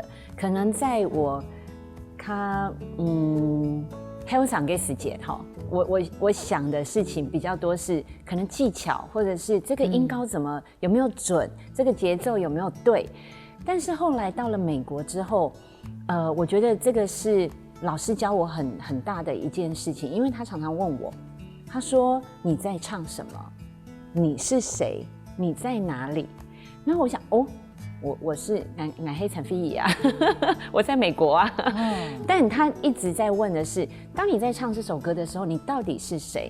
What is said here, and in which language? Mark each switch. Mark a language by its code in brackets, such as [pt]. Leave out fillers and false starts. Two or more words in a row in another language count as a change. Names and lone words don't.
[zh] 可能在我香港嘅時節哈，我想的事情比較多是可能技巧，或者是這個音高怎麼有沒有準，這個節奏有沒有對。但是後來到了美國之後，我覺得這個是老師教我很大的一件事情，因為他常常問我，他說你在唱什麼？你是誰？你在哪裡？然後我想我是俺黑陳飛儀啊，我在美國啊。但他一直在問的是，當你在唱這首歌的時候，你到底是誰？